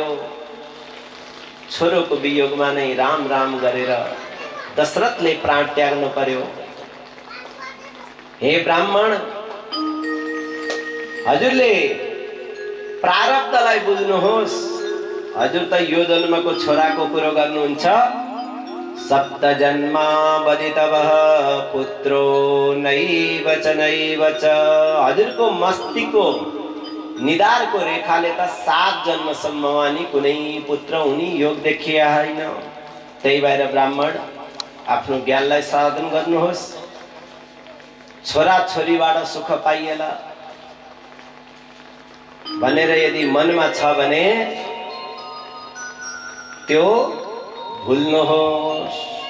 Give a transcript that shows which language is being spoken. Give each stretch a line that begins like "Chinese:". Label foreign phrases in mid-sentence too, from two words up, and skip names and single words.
Nepali: छोरोको वियोगमा नै राम राम गरेर दशरथले प्राण त्याग्नु पर्यो। हे ब्राह्मण, हजुरले प्रारब्धलाई बुझ्नुहोस्। हजुर त यो जन्मको छोराको कुरो गर्नुहुन्छ।
Sanskrit: सप्त जन्मा बदितवः पुत्रो नैव च नैव च।
Nepali: हजुरको मस्तिको निधारको रेखाले त 7 जन्मसम्म नि कुनै पुत्र हुने योग देखिया होइन। त्यही भएर ब्राह्मण आफ्नो ज्ञानलाई साधन गर्नुहोस्। छोरा छोरीबाट सुख पाइएला भनेर यदि मनमा छ भने त्यो भुल्नुहोस्।